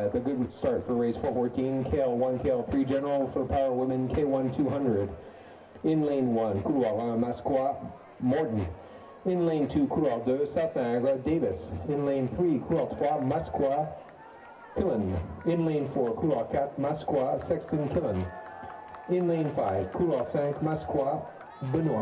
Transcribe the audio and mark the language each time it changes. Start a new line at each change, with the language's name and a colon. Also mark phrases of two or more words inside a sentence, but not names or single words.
English: A good start for race 414, KL1, KL3 general for power women K1 200. In lane 1, couloir 1, Masqua, Morton. In lane 2, coureur 2, South Niagara, Davis. In lane 3, coureur 3, Masqua, Killen. In lane 4, coureur 4, Masqua, Sexton, Killen. In lane 5, coureur 5, Masqua, Benoit.